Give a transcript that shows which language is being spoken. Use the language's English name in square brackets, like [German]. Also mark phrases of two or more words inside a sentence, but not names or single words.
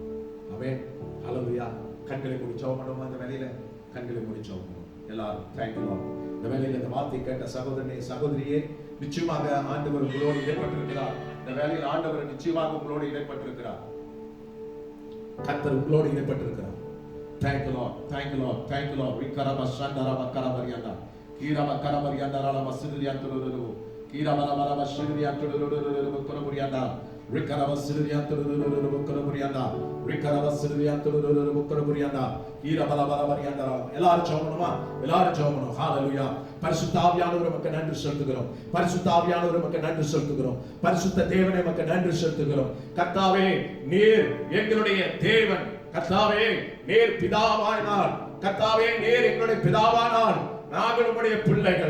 [Tamil] ஆமென். ஹalleluya. கண்களை மூடி ஜெபம் பண்ணுவோம். இந்த வேலையில கண்களை மூடி ஜெபம் பண்ணுவோம். எல்லாரும் [English] thank you. [Tamil] இந்த வேலையில இந்த வார்த்தை கேட்ட சகோதரனே, சகோதரியே, நிச்சயமாக ஆண்டவர் உங்களோடு இடைப்பட்டிருக்கிறார். இந்த வேலையில் ஆண்டவர் நிச்சயமாக உங்களோடு இடைப்பட்டிருக்கிறார். கர்த்தர் உங்களோடு இடைப்பட்டிருக்கிறார். [English] Thank you Lord, thank you Lord, thank you Lord. Vikarama Shandarama Karabarianda, Kirama Karabarianda Rama Sidrianturu, Kirama Rama Sidrianturu Kuraburianda, Rikarama Sidrianturu Kuraburianda, Rikarama Sidrianturu Kuraburianda, Kirama Rabarianda. [Tamil] எல்லாரும் ஜெபம். ஹalleluya. பரிசுத்த ஆவியானவரே உமக்கு நன்றி செலுத்துகிறோம். பரிசுத்த ஆவியானவரே உமக்கு நன்றி செலுத்துகிறோம். பரிசுத்த தேவனே உமக்கு நன்றி செலுத்துகிறோம். கர்த்தாவே, நீர் எங்களுடைய தேவன். கர்த்தாவே, நீர் பிதாவானார். கர்த்தாவே, நீர் எங்களுடைய பிதாவானார். நாங்கள் உம்முடைய பிள்ளைகள்.